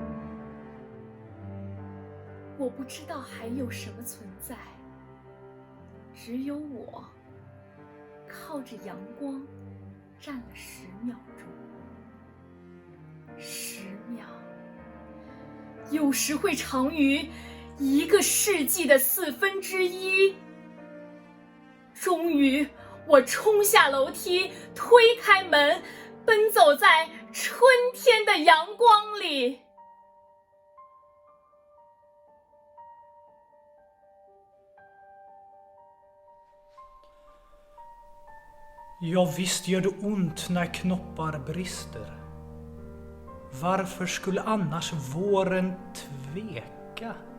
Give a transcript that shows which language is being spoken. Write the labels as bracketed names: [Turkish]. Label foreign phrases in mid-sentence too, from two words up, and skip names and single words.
[Chinese] 我不知道还有什么存在，只有我靠着阳光站了10秒钟。10秒，有时会长于1个世纪的1/4。终于，我冲下楼梯，推开门，奔走在春天的阳光里。 [Swedish] Ja, visst gör det ont när knoppar brister. Varför skulle annars våren tveka?